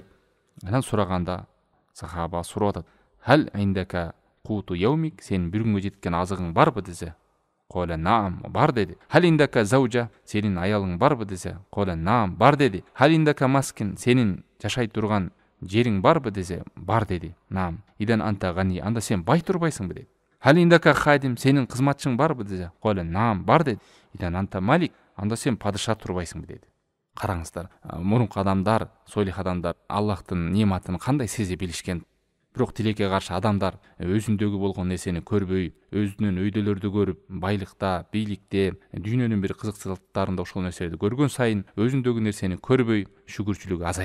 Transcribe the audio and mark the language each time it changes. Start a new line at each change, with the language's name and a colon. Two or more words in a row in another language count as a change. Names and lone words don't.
Kyrgyz: Анан сураганда сахаба сурап атат:
Arabic: "هل عندك قوت يومك?"
Kyrgyz: Сен бир күнгө жеткен азыгың барбы десе,
Arabic: "قال نعم",
Kyrgyz: бар деди.
Arabic: "هل عندك زوجة?"
Kyrgyz: Сенин аялың барбы десе,
Arabic: "قال نعم",
Kyrgyz: бар деди.
Arabic: "هل عندك مسكن?"
Kyrgyz: Сенин жашай турган жериң барбы десе, бар деди.
Arabic: "نعم إذن أنت غني",
Kyrgyz: анда сен бай турбайсыңбы деди.
Arabic: "هل عندك خادم?"
Kyrgyz: Сенин кызматчың барбы десе,
Arabic: "قال نعم",
Kyrgyz: бар деди.
Arabic: "إذن أنت ملك",
Kyrgyz: анда сен падыша турбайсыңбы деди. Караңыздар, мурунку адамдар, солих адамдар Аллахтын нематын кандай сезе билишкен. Бирок тилекке каршы адамдар өзүндөгү болгон нерсени көрбөй, өзүнүн өйдөлөрдү көрүп, байлыкта, бийликте, дүйнөнүн бир кызыкчылыктарында ошол нерселерди көргөн сайын өзүндөгү нерсени көрбөй, шүгүрчүлүк азаят.